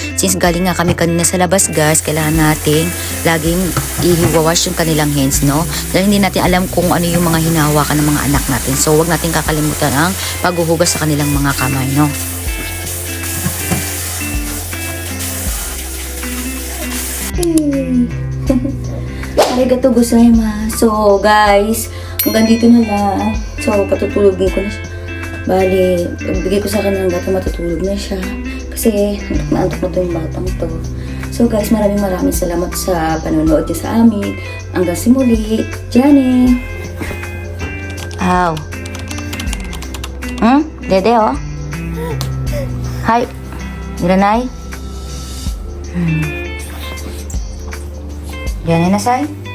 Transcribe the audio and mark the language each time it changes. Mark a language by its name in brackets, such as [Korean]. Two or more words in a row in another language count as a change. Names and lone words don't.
[Filipino] Since galing nga kami kanina sa labas, guys, kailangan natin laging i-wash yung kanilang hands, no? Dahil hindi natin alam kung ano yung mga hinahawakan ng mga anak natin. So, wag natin kakalimutan ang paghuhugas sa kanilang mga kamay, no? [Japanese] ありがとうございます. [Filipino] So, guys, hanggang dito na lang. So, patutulogin ko na siya. Bali, bigay ko sa kanya ng gato, matutulog na siya. Kasi, antok na to yung batang to. So guys, maraming salamat sa panonood niyo sa amin. Hanggang sa muli, Jenny! Aw. Dede, oh. Hi. Miranay. Jenny na, say.